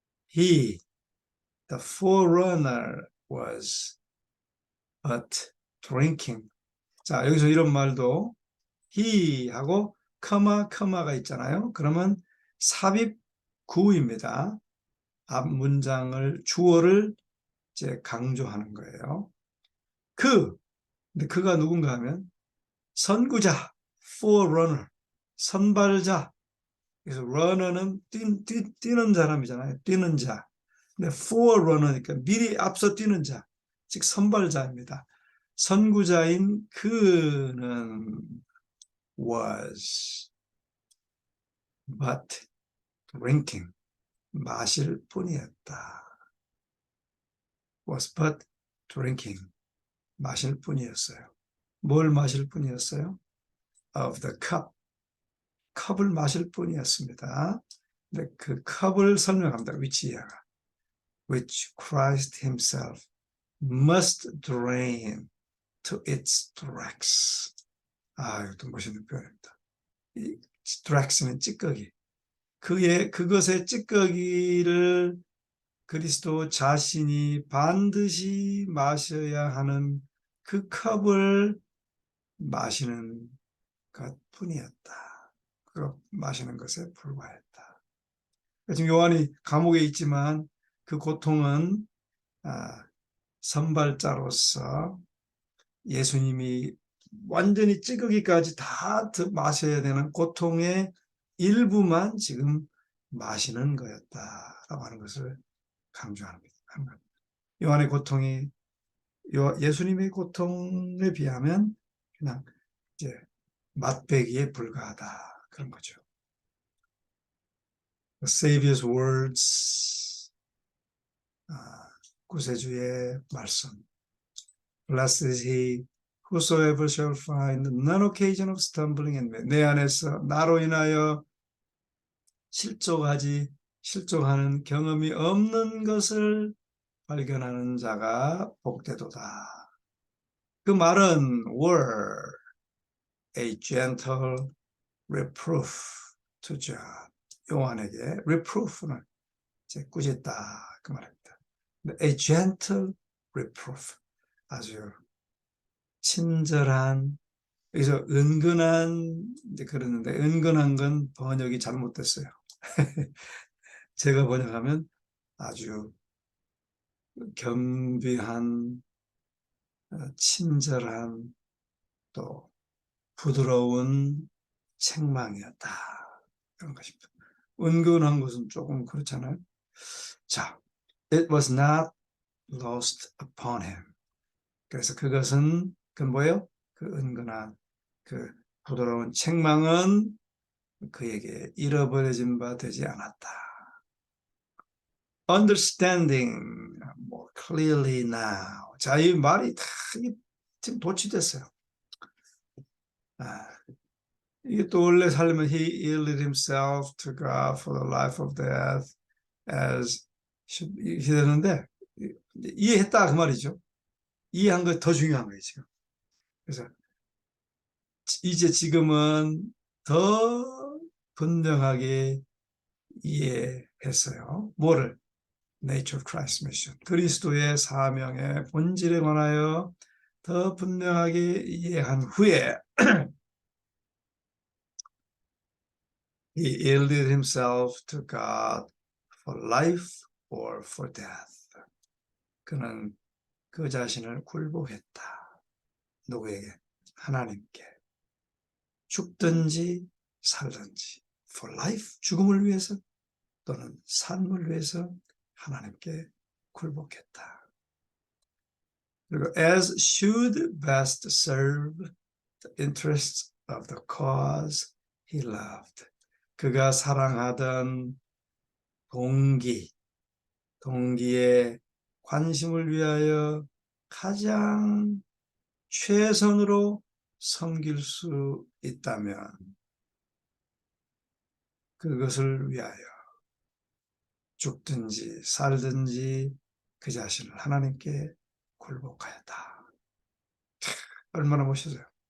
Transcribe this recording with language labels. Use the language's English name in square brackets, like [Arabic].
[English] He, the forerunner, was but drinking. [Korean] 자, 여기서 이런 말도 he 하고 커마가 있잖아요. 그러면 삽입구입니다. 앞 문장을 주어를 이제 강조하는 거예요. 근데 그가 누군가 하면 선구자, forerunner, 선발자. 그래서 runner는 뛰는 사람이잖아요. 뛰는 자. 근데 forerunner니까 미리 앞서 뛰는 자, 즉 선발자입니다. 선구자인 그는 [English] was but drinking, [Korean] 마실 뿐이었다. [English] was but drinking, [Korean] 마실 뿐이었어요. 뭘 마실 뿐이었어요? [English] of the cup, [Korean] 컵을 마실 뿐이었습니다. 근데 그 컵을 설명합니다. [English] which Christ himself must drain to its dregs. [Korean] 이것도 멋있는 표현입니다. 이 dregs는 찌꺼기. 그것의 찌꺼기를 그리스도 자신이 반드시 마셔야 하는 그 컵을 마시는 것뿐이었다. 그 마시는 것에 불과했다. 지금 요한이 감옥에 있지만 그 고통은 선발자로서 예수님이 완전히 찌꺼기까지 다 마셔야 되는 고통의 일부만 지금 마시는 거였다라고 하는 것을 강조합니다. 요한의 고통이 예수님의 고통에 비하면 그냥 이제 맛배기에 불과하다 그런 거죠. [English] The Savior's words, [Korean] 구세주의 말씀. [English] Blessed is he whosoever shall find none occasion of stumbling in me. [Korean] 내 안에서 나로 인하여 실족하는 경험이 없는 것을 발견하는 자가 복되도다. 그 말은 [English] were a gentle reproof to John. [Korean] 요한에게 reproof는 이제 꾸짖다 그 말입니다. [English] A gentle reproof, [Korean] 아주 친절한, 여기서 은근한 이제 그러는데 은근한 건 번역이 잘못됐어요. 제가 번역하면 아주 겸비한, 친절한, 또 부드러운 책망이었다. 그런 것입니다. 은근한 것은 조금 그렇잖아요. [English] 자, it was not lost upon him. [Korean] 그래서 그것은 그 뭐예요? 그 은근한 그 부드러운 책망은 그에게 잃어버려진 바 되지 않았다. [English] Understanding more clearly now. [Korean] 자, 이 말이 다 지금 도취됐어요. 이게 또 원래 살면 [English] he yielded himself to God for the life of death as [Korean] 이렇게 되는데 이해했다 그 말이죠. 이해한 거 더 중요한 거예요 지금. 그래서 이제 지금은 더 분명하게 이해했어요. 뭐를? [English] Nature of Christ's mission. [Korean] 그리스도의 사명의 본질에 관하여 더 분명하게 이해한 후에 [English] he yielded himself to God for life or for death. [Korean] 그는 그 자신을 굴복했다. 누구에게? 하나님께. 죽든지 살든지 [English] for life, [Korean] 죽음을 위해서 또는 삶을 위해서 하나님께 굴복했다. 그리고 [English] as should best serve the interests of the cause he loved. [Korean] 그가 사랑하던 동기의 관심을 위하여 가장 최선으로 섬길 수 있다면 그것을 위하여 죽든지 살든지 그 자신을 하나님께 굴복하였다. 얼마나 멋있어요.